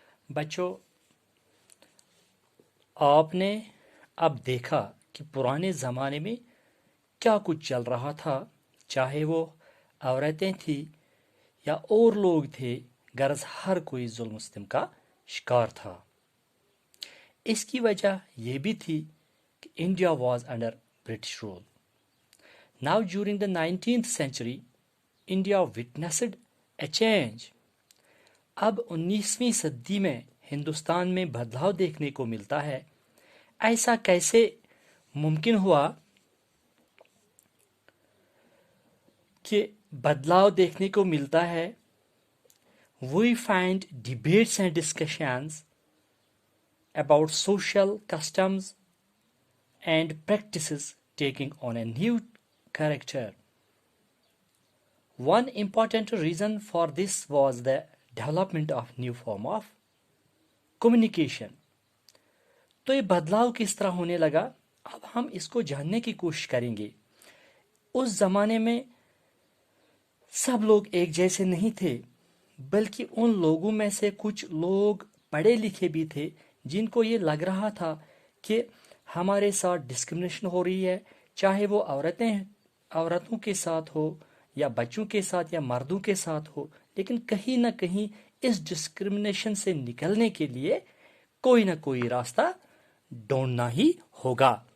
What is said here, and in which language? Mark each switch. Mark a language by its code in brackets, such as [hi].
[ur] بچوں، آپ نے اب دیکھا کہ پرانے زمانے میں کیا کچھ چل رہا تھا، چاہے وہ عورتیں تھیں یا اور لوگ تھے، غرض ہر کوئی ظلم و ستم کا شکار تھا. اس کی وجہ یہ بھی تھی کہ [en] India was under British rule. Now during the 19th century, India witnessed a change. [ur] اب 19ویں صدی میں ہندوستان میں بدلاؤ دیکھنے کو ملتا ہے. ایسا کیسے ممکن ہوا کہ بدلاؤ دیکھنے کو ملتا ہے؟ [en] We find debates and discussions about social customs and practices taking on a new character. One important reason for this was the development of new form of communication. [ur] تو یہ بدلاؤ کس طرح ہونے لگا؟ اب ہم اس کو جاننے کی کوشش کریں گے. اس زمانے میں سب لوگ ایک جیسے نہیں تھے، بلکہ ان لوگوں میں سے کچھ لوگ پڑھے لکھے بھی تھے جن کو یہ لگ رہا تھا کہ ہمارے ساتھ ڈسکرمنیشن ہو رہی ہے، چاہے وہ عورتوں کے ساتھ ہو یا بچوں کے ساتھ یا مردوں کے ساتھ ہو، لیکن کہیں نہ کہیں اس ڈسکرمنیشن سے نکلنے کے لیے کوئی نہ کوئی راستہ ڈھونڈنا ہی ہوگا.